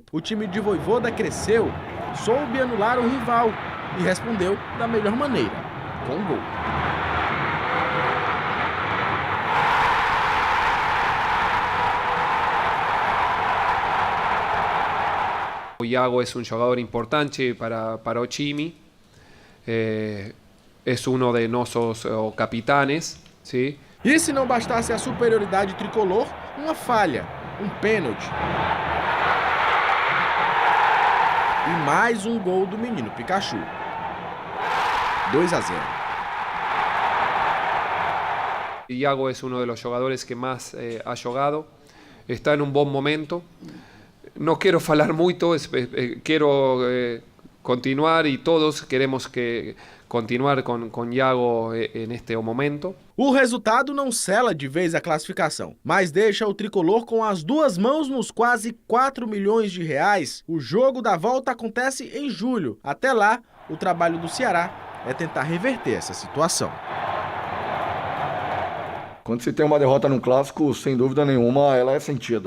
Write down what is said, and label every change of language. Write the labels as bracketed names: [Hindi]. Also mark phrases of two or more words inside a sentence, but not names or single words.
[Portuguese] O time de Vojvoda cresceu, soube anular o rival e respondeu da melhor maneira, com um gol. [Spanish] O Iago es un jugador importante para [Portuguese] o time, [Spanish] es uno de nossos capitanes, ¿sí? [Portuguese] E se não bastasse a superioridade tricolor, uma falha, um pênalti. E mais um gol do menino Pikachu. 2-0. [Spanish] Iago es uno de los jugadores que más ha jugado, está en un buen momento. No quiero [Portuguese] falar muito, [Spanish] quiero continuar y todos queremos continuar con Iago en este momento. [Portuguese] O resultado não sela de vez a classificação, mas deixa o tricolor com as 2 mãos nos quase 4 milhões de reais. O jogo da volta acontece em julho. Até lá, o trabalho do Ceará é tentar reverter essa situação. Quando se tem uma derrota num clássico, sem dúvida nenhuma, ela é sentida.